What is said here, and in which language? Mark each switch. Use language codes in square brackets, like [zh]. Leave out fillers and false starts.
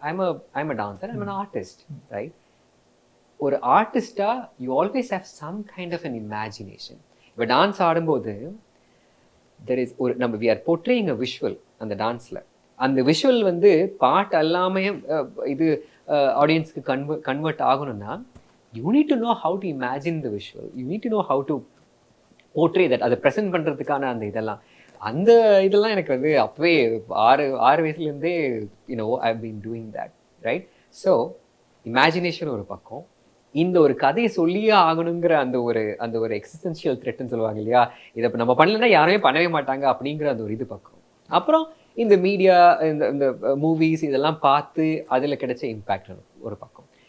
[en] I'm a dancer, I'm an artist, right? [ta] ஒரு ஆர்டிஸ்டா [en] you always have some kind of an imagination. [ta] இப்போ dance ஆடும்போது [en] there is [ta] ஒரு நம்ம [en] we are portraying a visual [ta] அந்த டான்ஸ்ல. அந்த visual வந்து பாட்டு எல்லாமே இது ஆடியன்ஸ்க்கு கன்வெர்ட் ஆகணும்னா [en] you need to know how to imagine the visual, you need to know how to portray that, [ta] அதை ப்ரெசென்ட் பண்ணுறதுக்கான அந்த இதெல்லாம் எனக்கு வந்து அப்பவே 6 வயசுலேருந்தே [en] I've been doing that, right? [ta] So imagination ஒரு பக்கம், இந்த ஒரு கதையை சொல்லியே ஆகணுங்கிற அந்த ஒரு எக்ஸிஸ்டென்ஷியல் த்ரெட்னு சொல்லுவாங்க இல்லையா, இதை நம்ம பண்ணலைன்னா யாருமே பண்ணவே மாட்டாங்க அப்படிங்கிற அந்த ஒரு இது பக்கம். அப்புறம் இந்த மீடியா இந்த மூவிஸ் இதெல்லாம் பார்த்து அதில் கிடைச்ச இம்பேக்ட் ஒரு பக்கம்.